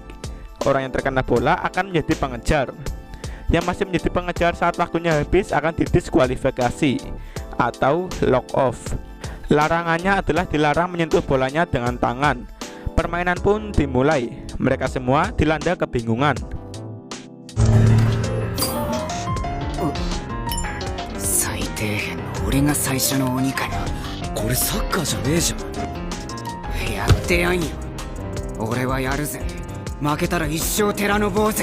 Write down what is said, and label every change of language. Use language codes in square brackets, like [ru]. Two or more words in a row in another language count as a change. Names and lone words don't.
[id] Orang yang terkena bola akan menjadi pengejar. Yang masih menjadi pengejar saat waktunya habis akan didiskualifikasi atau [en] lock off. [id] Larangannya adalah dilarang menyentuh bolanya dengan tangan. Permainan pun dimulai. Mereka semua dilanda kebingungan. [ja] 最低限の俺が最初の鬼かよ。これサッカーじゃねえじゃん。やってやんよ。俺はやるぜ。負けたら一生寺の坊主。